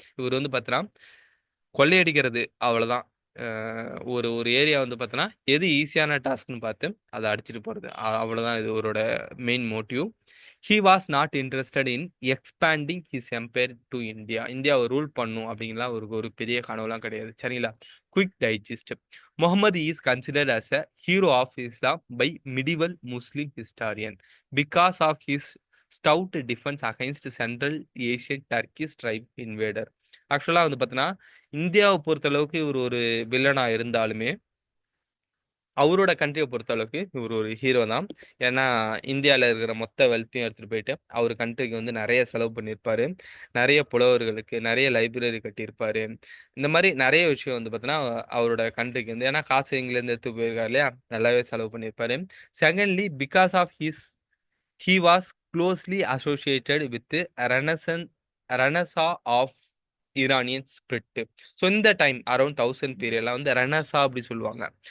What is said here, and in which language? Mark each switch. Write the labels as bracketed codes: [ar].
[ta] இவர் வந்து பார்த்தோன்னா, கொள்ளையடிக்கிறது அவ்வளவுதான். அ ஒரு ஒரு ஏரியா வந்து பார்த்தோன்னா, எது ஈஸியான டாஸ்க்ன்னு பார்த்து அத அடிச்சுட்டு போறது. அவ்வளவுதான் இது இவரோட main motive. [en] He was not interested in expanding his empire to India. [ta] இந்தியாவ rule பண்ணும் அப்படின்லாம் ஒரு ஒரு பெரிய கனவுலாம் கிடையாது. சரிங்களா? Quick digest. [en] Muhammad is considered as a hero of Islam by medieval Muslim historian because of his stout defense against Central Asian Turkish tribe invader. [ta] ஆக்சுவலா வந்து பார்த்தீங்கன்னா, இந்தியாவ பொறுத்தளவுக்கு இவரு ஒரு வில்லனா இருந்தாலுமே, அவரோட கண்ட்ரிய பொறுத்தளவுக்கு இவரு ஒரு ஹீரோ தான். ஏன்னா, இந்தியால இருக்கிற மொத்த வெல்த்தையும் எடுத்துட்டு போயிட்டு, அவரு கண்ட்ரிக்கு வந்து நெறைய செலவு பண்ணியிருப்பாரு. நெறைய புலவர்களுக்கு, நெறைய லைப்ரரி கட்டியிருப்பாரு. இந்த மாரி நெறைய விஷயம் வந்து பார்த்தீங்கன்னா, அவரோட கண்ட்ரிக்கு வந்து ஏன்னா காசு இங்கிலேருந்து எடுத்து போயிருக்காரு இல்லையா? நல்லாவே செலவு பண்ணியிருப்பாரு. [en] Secondly, because of he was closely associated with the Renaissance of Iranian spirit. [ta] So இந்த டைம் அரௌண்ட் 1000 பீரியட்ல வந்து ரெனசா அப்படி சொல்லுவாங்க.